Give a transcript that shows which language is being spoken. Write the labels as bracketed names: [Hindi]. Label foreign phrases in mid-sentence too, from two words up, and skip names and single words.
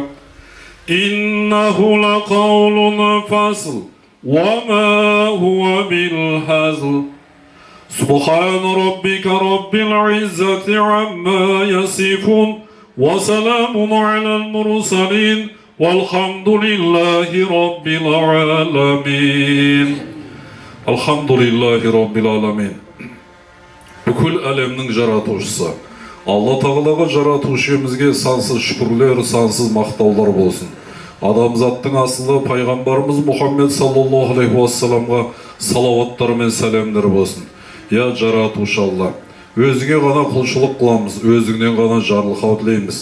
[Arabic] إنه لقول فصل وما هو بالهزل سبحان ربك رب العزة عما يصفون وسلام على المرسلين والحمد لله رب العالمين الحمد لله رب العالمين [Kazakh] Бүкіл әлемнің жаратушысы Алла Тағалаға жаратушымызге сансыз шүкірлер, сансыз мақтаулар болсын. Адамзаттың асылы пайғамбарымыз Мұхаммед [Arabic] صلى الله عليه وسلم [Kazakh] салауаттар мен сәлемдер болсын. Я жаратушы Алла, өзіңе ғана құлшылық қыламыз, өзіңнен ғана жарлықау тілейміз.